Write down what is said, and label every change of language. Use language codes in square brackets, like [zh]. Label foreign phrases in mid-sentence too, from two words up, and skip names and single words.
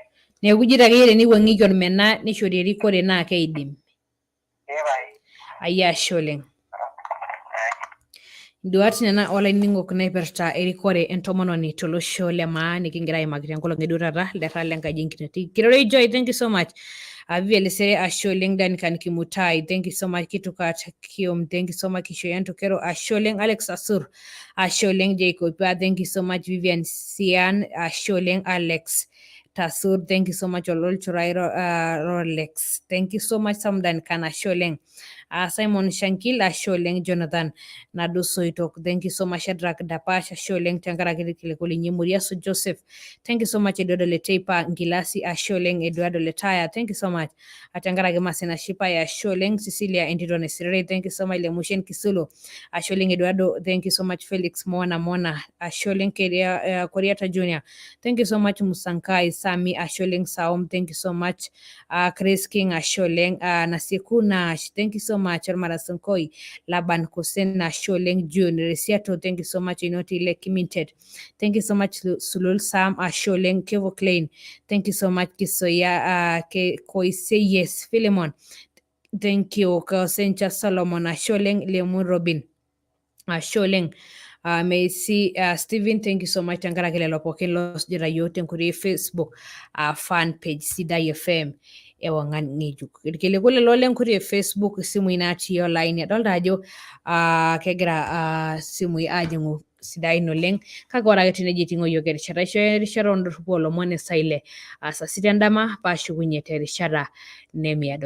[mas] Neeku ijito akeyie teniwuang'ieki ormena nishori erikore naa keidim. Ayia ashe oleng. Induat nena olainining'ok naipirta erikore entomononi tolosho le maa nikingira aimaki tenkolong' eduo taata lerra lenkaji enkitati. [en] Kirore Joy, thank you so much. [mas] Vivian Lesere, ashe oleng. [en] Duncan Kimutai, thank you so much. Kitukat Kiom, thank you so much. [mas] Kishoyan Tokero, ashe oleng. Alex Asur, ashe oleng. [en] Jacob, thank you so much. [mas] Vivian Sian, ashe oleng. Alex Tasur, [en] thank you so much. Olol Churai Rolex, thank you so much. [mas] Samdan Kan, ashe oleng. Simon Shankil, ashe oleng. [en] Jonathan Nadu Soitok, thank you so much. [mas] Shadrack Dapash, ashe oleng. Tenkaraki kilikulinyi Muriaso Joseph, [en] thank you so much. [mas] Eduardo Leteipa Ngilasi, ashe oleng. [en] Eduardo Letaya, thank you so much. [mas] Tenkaraki Masena Shipa ya ashe oleng. [en] Cecilia Entito Nesirere, thank you so much. [mas] Lemushen Kisulo, ashe oleng. [en] Eduardo, thank you so much. [mas] Felix Mona, ashe oleng. Koriata Junior, [en] thank you so much. [mas] Musankai Sami, ashe oleng. [en] Saum, thank you so much. Chris King, [mas] ashe oleng. [en] Nasikuna, thank you so much. [mas] Marasankoi, Laban Kosen, ashe oleng. [en] June Resiato, thank you so much. Inoti Lekiminted, thank you so much. [mas] Sulul Sam, ashe oleng. [en] Kevo Klein, thank you so much. Kisoya Koiseyes Philemon, thank you. [mas] Kosencha Solomon, ashe oleng. Lemun Robin, ashe oleng. Macy Stephen, [en] thank you so much. [mas] Tenkaraki lelo pookin losujita yiok tenkoitoi Facebook fan page Sidai FM ewang'an ng'ejuk. Irkiliku lelo lenkoitoi Facebook isimui natii online adolta ajo kegira isimui aajing'u sidain oleng, kake ore ake tenejo iting'o yiok erishata aishooyo erishata ondorropu olomon esaa ile saa sita endama paashukunye terishata nemiado.